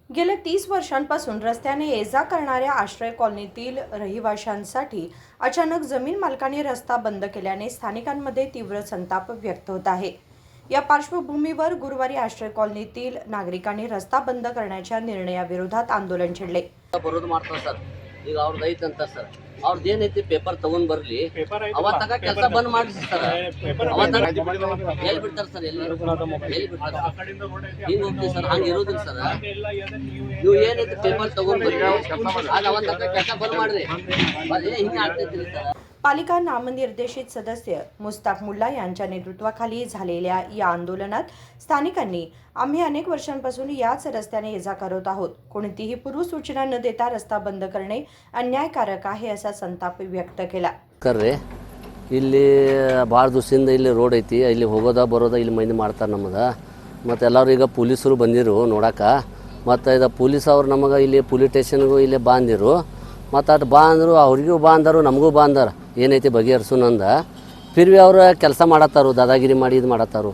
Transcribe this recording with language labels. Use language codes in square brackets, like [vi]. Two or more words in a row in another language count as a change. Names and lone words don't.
[mr] गेल्या 30 वर्षांपासून रस्त्याने ये-जा करणाऱ्या आश्रय कॉलनीतील रहिवाशांसाठी अचानक जमीन मालकांनी रस्ता बंद केल्याने स्थानिकांमध्ये तीव्र संताप व्यक्त होत आहे। या पार्श्वभूमीवर गुरुवारी आश्रय कॉलनीतील नागरिकांनी रस्ता बंद करण्याच्या निर्णयाविरोधात आंदोलन छेडले। [kn] ಈಗ ಅವ್ರದ್ದು ಐತಂತ ಸರ್ ಅವ್ರದ್ದು ಏನೈತಿ ಪೇಪರ್ ತಗೊಂಡ್ ಬರ್ಲಿ ಅವತ್ತಾಗ ಕೆಲಸ ಬಂದ್ ಮಾಡಿಸಿ ಸರ್ ಎಲ್ಲಿ ಬಿಡ್ತಾರೆ ಸರ್ ಎಲ್ಲಿ ಬಿಡ್ತಾರೆ ಹಿಂಗ್ ಹೋಗ್ತೀವಿ ಸರ್ ಹಂಗೆ ಇರೋದಿಲ್ಲ ಸರ್ ನೀವು ಏನೈತಿ ಪೇಪರ್ ತಗೊಂಡ್ ಬರ್ಲಿ ಆಗ ಅವತ್ತಾಗ ಕೆಲಸ ಬಂದ್ ಮಾಡ್ರಿ ಹಿಂಗೆ ಆಗ್ತೈತಿ ಸರ್। [mr] पालिका नामनिर्देशित सदस्य मुस्ताक मुल्ला यांच्या नेतृत्वाखाली झालेल्या या आंदोलनात स्थानिकांनी आम्ही अनेक वर्षांपासून याच रस्त्याने ये-जा करत आहोत, कोणतीही पूर्वसूचना न देता रस्ता बंद करणे अन्यायकारक आहे असा संताप व्यक्त केला। [kn] ಕರ್ರಿ ಇಲ್ಲಿ ಭಾಳ ದಿವಸದಿಂದ ಇಲ್ಲಿ ರೋಡ್ ಐತಿ, ಇಲ್ಲಿ ಹೋಗೋದ ಬರೋದ ಇಲ್ಲಿ ಮಂದಿ ಮಾಡ್ತಾರೆ ನಮಗೆ। ಮತ್ತು ಎಲ್ಲರೂ ಈಗ ಪೊಲೀಸರು ಬಂದಿರು ನೋಡಕ್ಕೆ, ಮತ್ತು ಇದು ಪೊಲೀಸ್ ಅವ್ರು ನಮಗೆ ಇಲ್ಲಿ ಪೊಲೀಸ್ ಸ್ಟೇಷನ್ಗೂ ಇಲ್ಲಿ ಬಾಂದಿರು, ಮತ್ತು ಅದು ಬಾಂದರು ಅವ್ರಿಗೂ ಬಾಂದರು ನಮಗೂ ಬಾಂದಾರ ಏನೈತಿ ಬಗೆಹರಿಸೋನಂದ [hi] फिर भी [kn] ಅವ್ರು ಕೆಲಸ ಮಾಡತ್ತಾರು, ದಾದಾಗಿರಿ ಮಾಡಿ ಇದು ಮಾಡತ್ತಾರು।